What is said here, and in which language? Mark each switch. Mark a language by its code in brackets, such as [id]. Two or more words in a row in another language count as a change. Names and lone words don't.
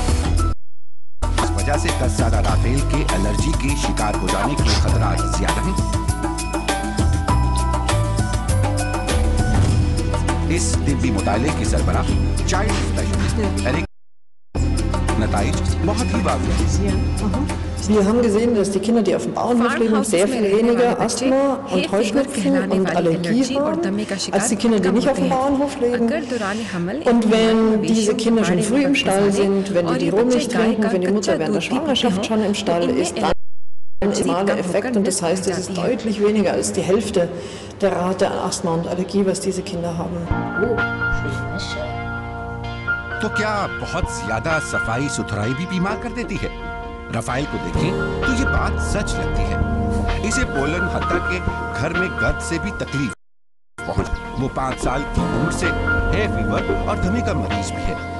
[ur] اس وجہ سے 10 سالہ رافیل کے الرجی کے شکار ہو جانے کے خطرات زیادہ ہیں۔ اس طبی مطالعے کے سربراہ [en] child specialist [ur] ایرک نتائج بہت ہی واضح ہیں۔ [de] Wir haben gesehen, dass die Kinder, die auf dem Bauernhof leben, sehr viel weniger Asthma und Heuschnupfen und Allergie haben, als die Kinder, die nicht auf dem Bauernhof leben. Und wenn diese Kinder schon früh im Stall sind, wenn die Rohmilch trinken, wenn die Mutter während der Schwangerschaft schon im Stall ist, dann ein maximaler Effekt. Und das heißt, es ist deutlich weniger als die Hälfte der Rate an Asthma und Allergie, was diese Kinder haben. [ur] تو کیا بہت زیادہ صفائی ستھرائی بھی بیمار کر دیتی ہے؟ رافائل کو دیکھیں تو یہ بات سچ لگتی ہے۔ اسے پولن حتیٰ کہ گھر میں گرد سے بھی تکلیف پہنچ۔ وہ 5 سال کی عمر سے [en] hay fever [ur] اور دھمے کا مریض بھی ہے۔